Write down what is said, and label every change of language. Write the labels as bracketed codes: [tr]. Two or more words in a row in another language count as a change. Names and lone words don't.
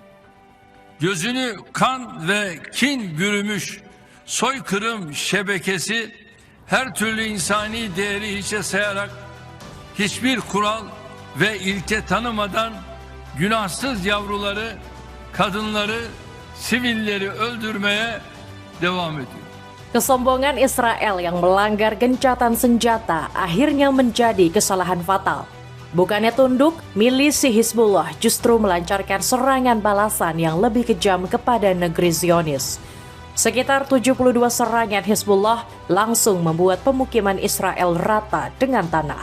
[tr] Gözünü kan ve kin bürümüş soykırım şebekesi her türlü insani değeri hiçe sayarak hiçbir kural ve ilke tanımadan günahsız yavruları, kadınları, sivilleri öldürmeye devam ediyor. [id] Kesombongan Israel yang melanggar gencatan senjata akhirnya menjadi kesalahan fatal. Bukannya tunduk, milisi Hizbullah justru melancarkan serangan balasan yang lebih kejam kepada negeri Zionis. Sekitar 72 serangan Hizbullah langsung membuat pemukiman Israel rata dengan tanah.